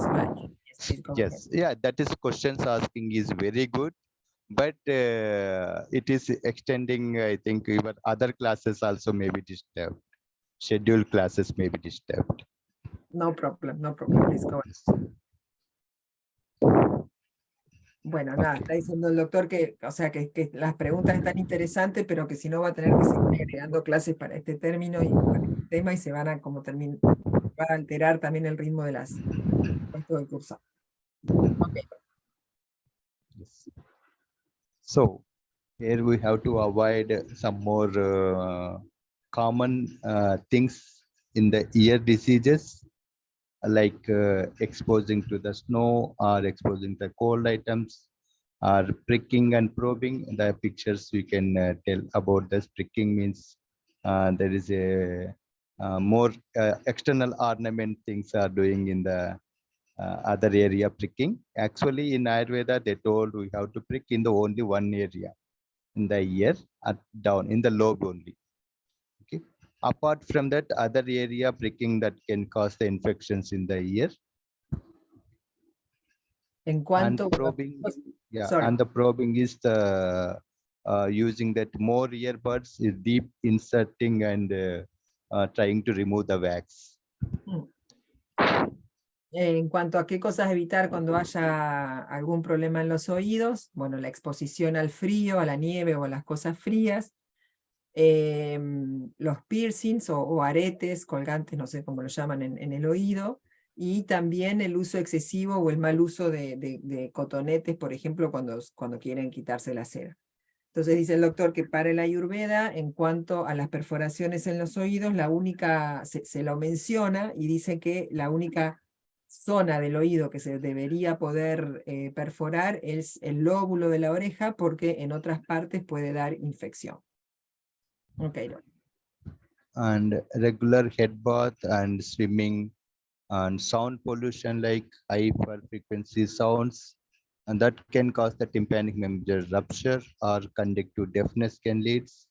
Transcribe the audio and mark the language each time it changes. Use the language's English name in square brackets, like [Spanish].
[English] Right? Yes, yeah, that is questions asking is very good, but it is extending. I think even other classes also may be disturbed. Scheduled classes may be disturbed. No problem, no problem. Please go ahead. [Spanish] Bueno, nada, está diciendo el doctor que, o sea, que las preguntas están interesantes, pero que si no va a tener que seguir agregando clases para este término y para este tema y se van a como va a alterar también el ritmo de del curso. [English] Okay. Yes. So here we have to avoid some more common things in the ear diseases, like exposing to the snow or exposing the cold items, or pricking and probing. In the pictures we can tell about this. Pricking means there is a more external ornament things are doing in the other area pricking. Actually in Ayurveda they told we have to prick in the only one area, in the ear, down in the lobe only. Okay. Apart from that, other area pricking that can cause the infections in the ear. [Spanish] En cuanto [English] and probing, yeah, sorry. and the probing is the using that more earbuds, is deep inserting and trying to remove the wax. [Spanish] En cuanto a qué cosas evitar cuando haya algún problema en los oídos, bueno, la exposición al frío, a la nieve o a las cosas frías, los piercings o aretes, colgantes, no sé cómo lo llaman en el oído, y también el uso excesivo o el mal uso de cotonetes, por ejemplo, cuando quieren quitarse la cera. Entonces dice el doctor que para el Ayurveda, en cuanto a las perforaciones en los oídos, la única, se lo menciona y dice que la única zona del oído que se debería poder perforar es el lóbulo de la oreja, porque en otras partes puede dar infección. [English] Okay. And regular head bath and swimming and sound pollution like high frequency sounds, and that can cause the tympanic membrane rupture or conductive deafness can lead.